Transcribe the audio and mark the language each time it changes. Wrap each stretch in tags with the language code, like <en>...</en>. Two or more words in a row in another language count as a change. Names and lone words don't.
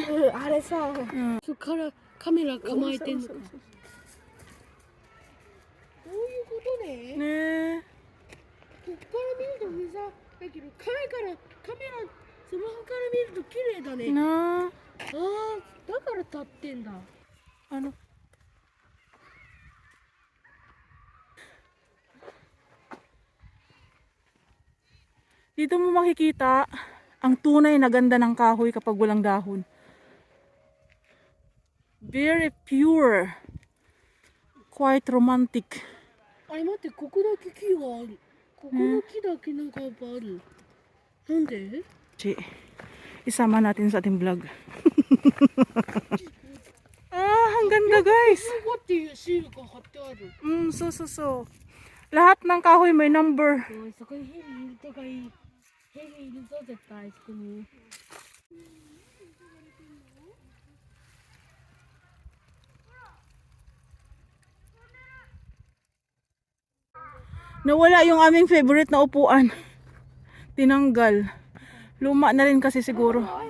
<ja>あれさ、そっからカメラ構えてんのか。どういうことね。ねえ。こっから見るとさ、だけどカメラスマホから見ると綺麗だね。なあ。だから立ってんだ。</ja> <tl>Dito mo makikita ang tunay na ganda ng kahoy kapag walang dahon.</tl> <en>Very pure. Quite romantic.</en> <ja>あれ待って、ここだけ木がある。ここの木だけなんかやっぱある。なんで？</ja> <tl>Isama natin sa ating vlog. Ang ganda guys.</tl> <ja>ここっていうシールが貼ってある。</ja> <tl>そう。Lahat ng kahoy may number.</tl> <ja>そこにヘリいるとかいい。ヘリいるぞ絶対そこに。</ja> <tl>Nawala yung aming favorite na upuan. Tinanggal. Luma na rin kasi siguro.</tl>